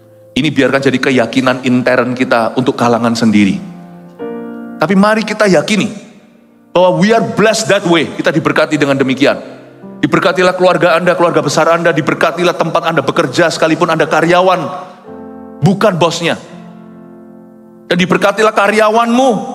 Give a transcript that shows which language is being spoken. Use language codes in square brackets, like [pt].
[id] Ini biarkan jadi keyakinan intern kita untuk kalangan sendiri. Tapi mari kita yakini bahwa [en] we are blessed that way. [id] Kita diberkati dengan demikian. Diberkatilah keluarga Anda, keluarga besar Anda. Diberkatilah tempat Anda bekerja sekalipun Anda karyawan, bukan bosnya. Dan diberkatilah karyawanmu,